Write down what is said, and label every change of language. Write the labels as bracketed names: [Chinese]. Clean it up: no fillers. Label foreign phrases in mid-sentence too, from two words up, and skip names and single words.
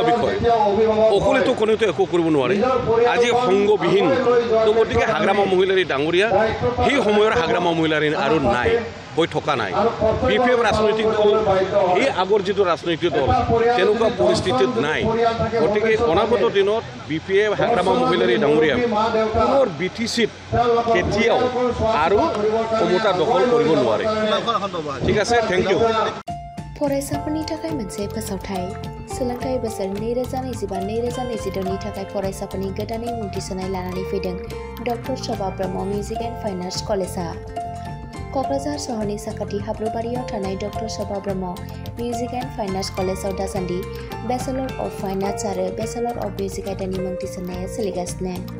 [Assamese] বিষয় অকলেতো কোনেতো একো কৰিব নোৱাৰে আজি সংগবিহীন তো গতিকে হাগ্ৰামা মহিলাৰী ডাঙৰীয়া সেই সময়ৰ হাগ্ৰামা মহিলাৰী আৰু নাই হৈ থকা নাই বিপিএফ ৰাজনৈতিক দল সেই আগৰ যিটো ৰাজনৈতিক দল তেনেকুৱা পৰিস্থিতিত নাই গতিকে অনাগত দিনত বিপিএফ হাগ্ৰামা মহিলাৰী ডাঙৰীয়া পুনৰ বিটিসিত কেতিয়াও আৰু ক্ষমতা দখল কৰিব নোৱাৰে ঠিক আছে [English] thank you [Bodo] फरायसाफोरनि थाखाय मोनसे फोसावथाय सोलोंथाइ बोसोर 2025-2026 नि थाखाय फरायसाफोरनि गोदानै मुं थिसननाय लानानै फैदों डक्टर शोभा ब्रह्म मिउजिक एन्ड फाइन आर्ट्स कलेजआ क'क्राझार सहरनि साखाथि हाब्रुबारियाव थानाय डक्टर शोभा ब्रह्म मिउजिक एन्ड फाइन आर्ट्स कलेजआव दासान्दि बेचेलर अफ फाइन आर्ट्स आरो बेचेलर अफ मिउजिक आयदानि मुं थिसननाया सोलिगासिनो